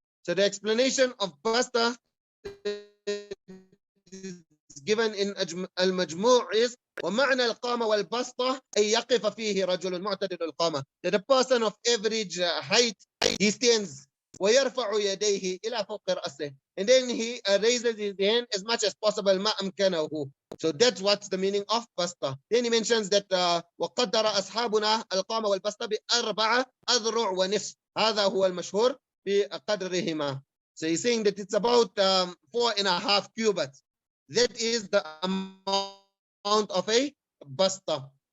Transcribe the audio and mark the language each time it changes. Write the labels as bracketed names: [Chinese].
[English] So the explanation of basta is given in Al-Majmu' is [Arabic] ومعنى القامة والبسطة أن يقف فيه رجل معتدل القامة. [English] That a person of average height, he stands [Arabic] ويرفع يديه إلى فوق رأسه, [English] and then he raises his hand as much as possible [Arabic] ما أمكنه. [English] So that's what's the meaning of basta. Then he mentions that [Arabic] وقدر أصحابنا القامة والبسطة بأربعة أذرع ونصف. هذا هو المشهور بقدرهما. [English] So he's saying that it's about 4.5 cubits. That is the amount of a basta.